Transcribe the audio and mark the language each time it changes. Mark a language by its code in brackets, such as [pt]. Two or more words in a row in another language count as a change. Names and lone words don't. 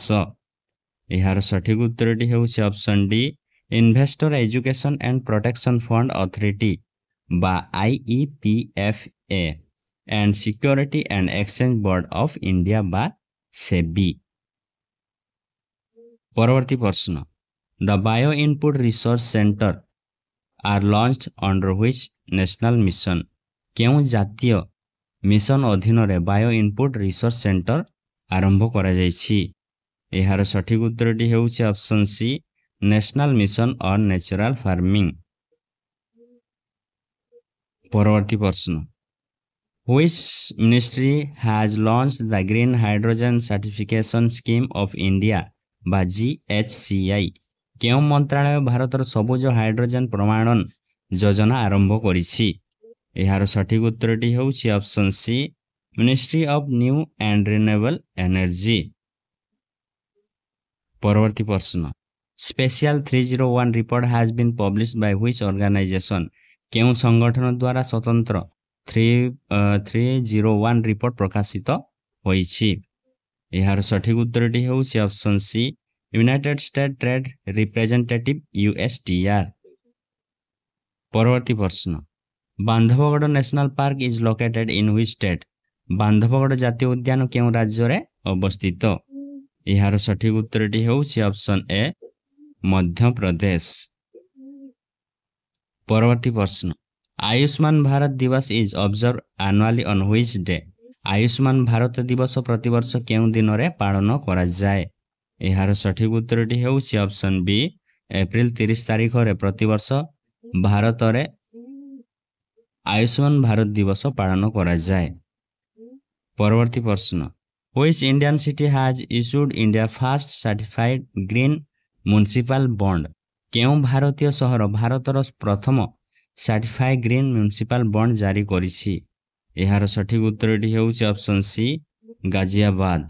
[or] ଏହାର ସଠିକ ଉତ୍ତରଟି ହେଉଛି [en] option D [or] ଇନଭେଷ୍ଟର ଏଜୁକେସନ ଆଣ୍ଡ ପ୍ରୋଟେକ୍ସନ ଫଣ୍ଡ ଅଥରିଟି ବା IEPFA and Security and Exchange Board of India ବା SEBI। ପରବର୍ତ୍ତୀ ପ୍ରଶ୍ନ, [en] The Bio Input Resource Center are launched under which national mission? [or] କେଉଁ ଜାତୀୟ ମିଶନ ଅଧୀନରେ ବାୟୋ ଇନପୁଟ ରିସର୍ଚ୍ଚ ସେଣ୍ଟର ଆରମ୍ଭ କରାଯାଇଛି? ଏହାର ସଠିକ ଉତ୍ତରଟି ହେଉଛି [en] option C [or] ନ୍ୟାସନାଲ ମିଶନ ଅନ୍ ନ୍ୟାଚୁରାଲ ଫାର୍ମିଂ। ପରବର୍ତ୍ତୀ ପ୍ରଶ୍ନ, [en] Which ministry has launched the Green Hydrogen Certification Scheme of India ବା GHCI? [or] କେଉଁ ମନ୍ତ୍ରାଳୟ ଭାରତର ସବୁଜ ହାଇଡ୍ରୋଜେନ ପ୍ରମାଣନ ଯୋଜନା ଆରମ୍ଭ କରିଛି? ଏହାର ସଠିକ ଉତ୍ତରଟି ହେଉଛି [en] option C [or] ମିନିଷ୍ଟ୍ରି ଅଫ୍ ନ୍ୟୁ ଆଣ୍ଡ ରିନ୍ୟୁଏବଲ୍ ଏନର୍ଜି। ପରବର୍ତ୍ତୀ ପ୍ରଶ୍ନ, [en] Special 301 report has been published by which organization? [or] କେଉଁ ସଂଗଠନ ଦ୍ୱାରା ସ୍ୱତନ୍ତ୍ର 301 ରିପୋର୍ଟ ପ୍ରକାଶିତ ହୋଇଛି? ଏହାର ସଠିକ ଉତ୍ତରଟି ହେଉଛି [en] option C [or] ୟୁନାଇଟେଡ୍ ଷ୍ଟେଟ୍ ଟ୍ରେଡ୍ ରିପ୍ରେଜେଣ୍ଟେଟିଭ USTR। ପରବର୍ତ୍ତୀ ପ୍ରଶ୍ନ, [en] Bandhavgarh National Park is located in which state? [or] ବାନ୍ଧବଗଡ଼ ଜାତୀୟ ଉଦ୍ୟାନ କେଉଁ ରାଜ୍ୟରେ ଅବସ୍ଥିତ? ଏହାର ସଠିକ ଉତ୍ତରଟି ହେଉଛି [en] option A [or] ମଧ୍ୟପ୍ରଦେଶ। ପରବର୍ତ୍ତୀ ପ୍ରଶ୍ନ, [en] ଆୟୁଷ୍ମାନ ଭାରତ ଦିବସ is observe annually on which day? [or] ଆୟୁଷ୍ମାନ ଭାରତ ଦିବସ ପ୍ରତିବର୍ଷ କେଉଁ ଦିନରେ ପାଳନ କରାଯାଏ ଏହାର ସଠିକ ଉତ୍ତରଟି ହେଉଛି [en] option B [or] ଏପ୍ରିଲ 30 ତାରିଖରେ ପ୍ରତିବର୍ଷ ଭାରତରେ ଆୟୁଷ୍ମାନ ଭାରତ ଦିବସ ପାଳନ କରାଯାଏ। ପରବର୍ତ୍ତୀ ପ୍ରଶ୍ନ [en] which Indian city has issued India first certified green municipal bond [or] କେଉଁ ଭାରତୀୟ ସହର ଭାରତର ପ୍ରଥମ [en] certified green municipal bond [or] ଜାରି କରିଛି ଏହାର ସଠିକ ଉତ୍ତରଟି ହେଉଛି [en] option C [or] गाजियाबाद।